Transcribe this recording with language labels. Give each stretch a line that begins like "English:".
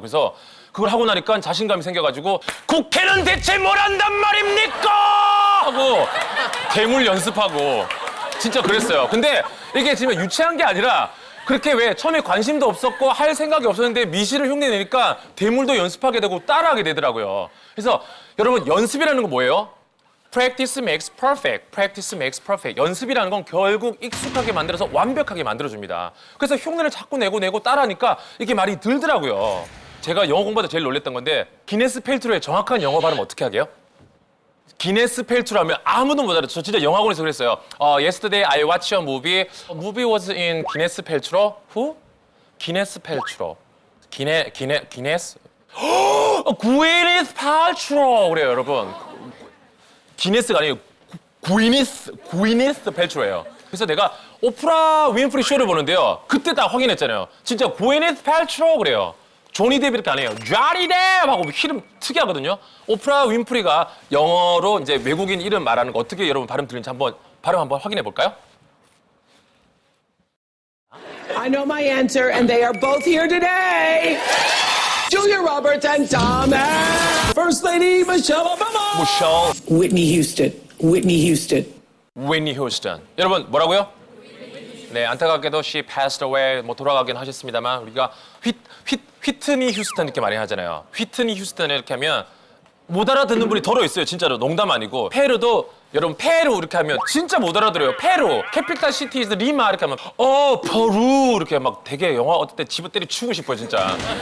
Korean: 그래서 그걸 하고 나니까 자신감이 생겨가지고 국회는 대체 뭘 한단 말입니까? 하고 대물 연습하고 진짜 그랬어요. 근데 이게 지금 유치한 게 아니라 그렇게 왜 처음에 관심도 없었고 할 생각이 없었는데 미실을 흉내내니까 대물도 연습하게 되고 따라하게 되더라고요. 그래서 여러분 연습이라는 건 뭐예요?
English: Practice makes perfect. Practice makes perfect.
Korean: 연습이라는 건 결국 익숙하게 만들어서 완벽하게 만들어줍니다. 그래서 흉내를 자꾸 내고 따라하니까 이게 말이 들더라고요. 제가 영어 공부하다 제일 놀랬던 건데 기네스 펠트로의 정확한 영어 발음 어떻게 하게요? 기네스 펠트로 하면 아무도 못 알아요. 저 진짜 영화관에서 그랬어요.
English: Yesterday I watched a movie. A movie was in 기네스 펠트로. Who? 기네스 펠트로. 기네스?
Korean: 구이니스 펠트로 그래요, 여러분. 기네스가 아니에요. 구이니스 펠트로예요. 그래서 내가 오프라 윈프리 쇼를 보는데요. 그때 딱 확인했잖아요. 진짜 구이니스 펠트로 그래요. 조니 뎁 이렇게 안 해요. 조니 뎁 하고 이름 특이하거든요. 오프라 윈프리가 영어로 이제 외국인 이름 말하는 거 어떻게 여러분 발음 들리는지 발음 한번 확인해 볼까요?
English: I know my answer, and they are both here today. Julia Roberts and Tom Hanks. First Lady Michelle Obama. Whitney Houston. Whitney Houston.
Korean: Whitney Houston. 여러분 뭐라고요? 네, 안타깝게도
English: she passed away.
Korean: 뭐 돌아가긴 하셨습니다만 우리가 휘트니 휴스턴 이렇게 많이 하잖아요. 휘트니 휴스턴 이렇게 하면 못 알아듣는 분이 더러 있어요. 진짜로 농담 아니고. 페루도 여러분 페루 이렇게 하면 진짜 못 알아들어요. 페루 캐피탈 시티즈 리마 이렇게 하면 페루 이렇게 막 되게 영화 어떨 때 집을 때려 치우고 싶어요 진짜.